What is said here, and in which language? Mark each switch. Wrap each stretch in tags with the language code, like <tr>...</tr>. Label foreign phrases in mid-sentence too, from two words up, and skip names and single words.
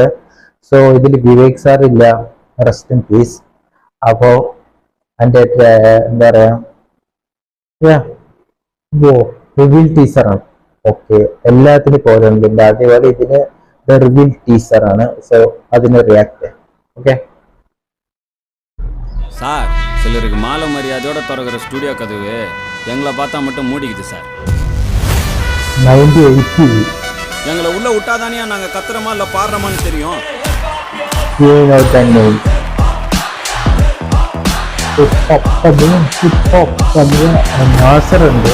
<ml>സോ ഇതിൽ വിവേക് സാർ ഇല്ല,</ml> <en>rest in peace.</en> <ml>അപ്പോ എൻ്റെ എന്താ പറയാ,</ml> <en>reveal teaserആണ്.</en> <ml>ഓക്കെ, എല്ലാത്തിനും പോലുണ്ട്. അതേപോലെ ഇതിന്</ml> <en>reveal teaserആണ്.</en> <ml>സോ അതിന് റിയാക്ട്.</ml> <ta>ஓகே சார், சிலருக்கு மாலை மரியாதையோட திறக்கிற ஸ்டுடியோ கதவு எங்களை பார்த்தா மட்டும் மூடிக்குது சார். 1980 எங்களை உள்ள விட்டாதானே நாங்கள் கத்துறோமா இல்லை பாடுறோமான்னு தெரியும்.</ta> <ml>நாசருണ്ട്</ml>